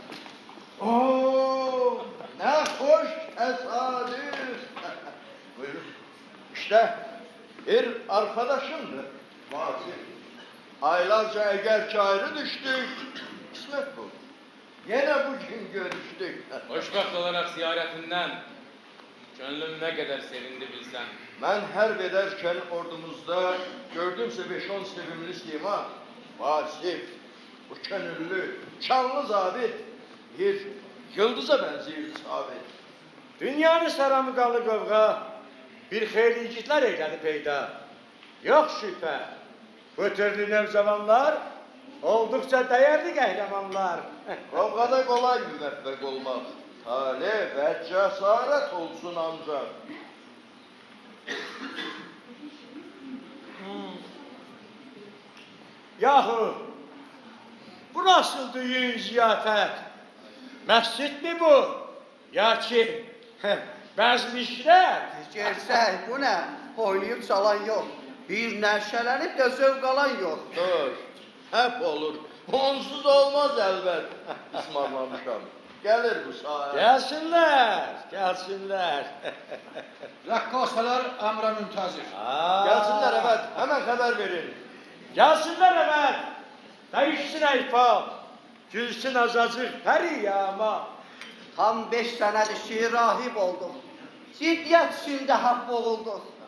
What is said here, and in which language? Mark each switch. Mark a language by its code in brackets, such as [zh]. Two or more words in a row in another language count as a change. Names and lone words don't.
[tr] Oo, ne hoş tesadüf. Buyurun. İşte bir arkadaşımdır. Vasif. Aylarca eğer ki ayrı düştük, kısmet bu. Yine bugün görüştük. [az] Xoşbəxt olaraq ziyarətindən könlüm nə qədər sevindi bilsən. [tr] Ben her ederken ordumuzda gördümse 5-10 sevimli sima, Vasif, bu könüllü, şanlı zabit, bir yıldıza benziyor sabit. [az] Dünyanı saran qalı qovğa bir xeyli igidlər eylədi peyda. Yox şübhə, bu türlü nevzamanlar olduqca dəyərli qəhrəmanlar. [tr] Kavgada kolay müveffek olmak, tale ve cesaret olsun ancak. Yahu, bu nasıl düyün ziyafət? [az] Məscid mi bu? Ya ki, bəzmişlər? Gerçək, bu nə? Oynayıb çalan yox. Bir nəşələnib də zövq alan yox. [tr] Dur, hep olur. Onsuz olmaz elbet. [az] Ismarlamışam. Gelir bu saat. Gəlsinlər. Rəqqasələr əmrə müntəzir. [tr] Gelsinler evet, hemen haber verin. [az] Gəlsinlər əvvəl. Dəyişsin əyfal. Gülsün azacıq pəriyama. Tam 5 sənədir ki, rahib olduq. Ciddiyyət içində haqq olduq.